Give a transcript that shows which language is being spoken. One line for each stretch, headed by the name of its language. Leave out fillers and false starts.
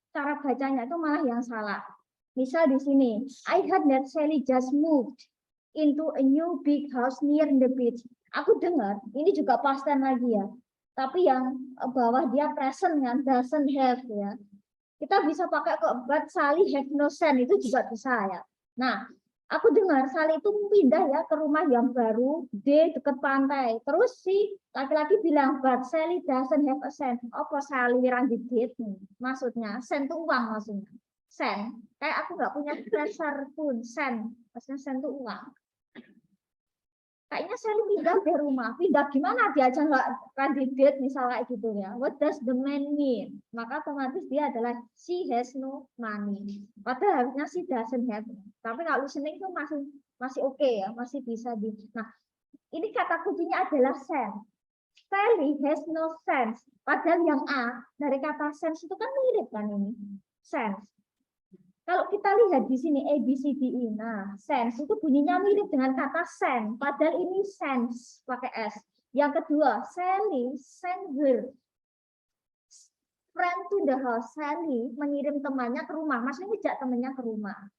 Indonesian: cara bacanya itu malah yang salah. Misal di sini,
English: I heard that Sally just moved into a new big house near the beach.
Indonesian: Aku dengar, ini juga past tense lagi ya. Tapi yang bawah dia present kan, doesn't have ya. Kita bisa pakai kok,
English: but Sally have no sense,
Indonesian: itu juga bisa ya. Nah, aku dengar Sally itu pindah ya ke rumah yang baru di dekat pantai. Terus si laki-laki bilang,
English: but Sally doesn't have a cent.
Indonesian: Apa Sally wirang dikit? Maksudnya, cent itu uang maksudnya. Cent. Kayak aku nggak punya treasure pun, cent. Maksudnya cent itu uang. Kayaknya Sally pindah di rumah. Pindah gimana? Dia aja nggak kandidat misalnya kayak gitu ya.
English: What does the man mean?
Indonesian: Maka otomatis dia adalah
English: she has no money.
Indonesian: Padahal harusnya
English: she doesn't have.
Indonesian: Tapi kalau listening itu masih oke ya, masih bisa di. Nah, ini kata kuncinya adalah sense.
English: Sally has no sense.
Indonesian: Padahal yang A dari kata sense itu kan mirip kan ini. Sense. Kalau kita lihat di sini A, B, C, D, E, nah sense itu bunyinya mirip dengan kata send, padahal ini sense pakai S.
English: Yang kedua, Sally send her friend to the house.
Indonesian: Sally mengirim temannya ke rumah, maksudnya ngejak temannya ke rumah.